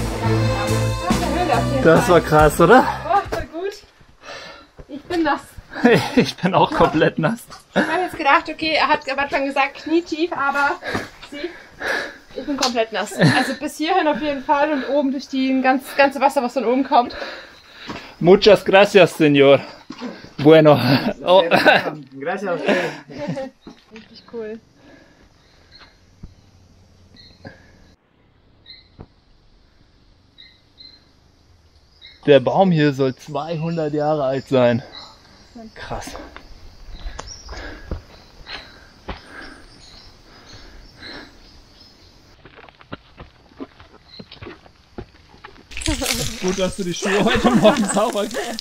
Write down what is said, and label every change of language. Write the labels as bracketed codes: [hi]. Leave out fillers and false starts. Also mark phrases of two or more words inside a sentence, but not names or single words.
[de] Das war krass, oder? Oh, voll gut. Ich bin nass. Ich bin auch komplett nass. Ich habe jetzt gedacht, okay, er hat am Anfang gesagt knietief, aber sieh, ich bin komplett nass. Also bis hierhin auf jeden Fall und oben durch die ganze Wasser, was von oben kommt. [es] Muchas gracias, señor. Bueno. Oh. Gracias. [de] Richtig cool. Der Baum hier soll 200 Jahre alt sein. Krass. Gut, dass du die Schuhe heute Morgen sauber gemacht hast.